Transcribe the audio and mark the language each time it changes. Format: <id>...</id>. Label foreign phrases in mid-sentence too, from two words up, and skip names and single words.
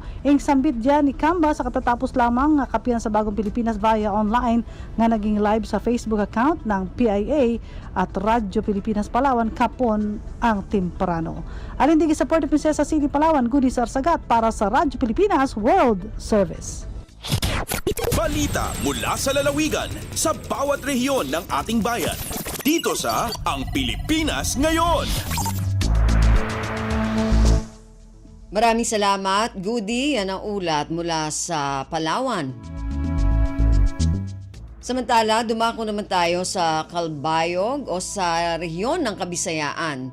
<tl>Sambit dyan ni Camba sa katatapos lamang nga kapiyan sa Bagong Pilipinas</tl> <en>via online</en> <tl>nga naging live sa Facebook account ng PIA at Radyo Pilipinas Palawan kapon ang temprano. Alindigi sa Puerto Princesa City, Palawan, Goody Sarsagat para sa Radyo Pilipinas World Service. Balita mula sa lalawigan sa bawat rehiyon ng ating bayan. Dito sa Ang Pilipinas Ngayon. Maraming salamat, Goody. Yan ang ulat mula sa Palawan. Samantala, dumako naman tayo sa Calbayog o sa rehiyon ng Kabisayaan.</tl>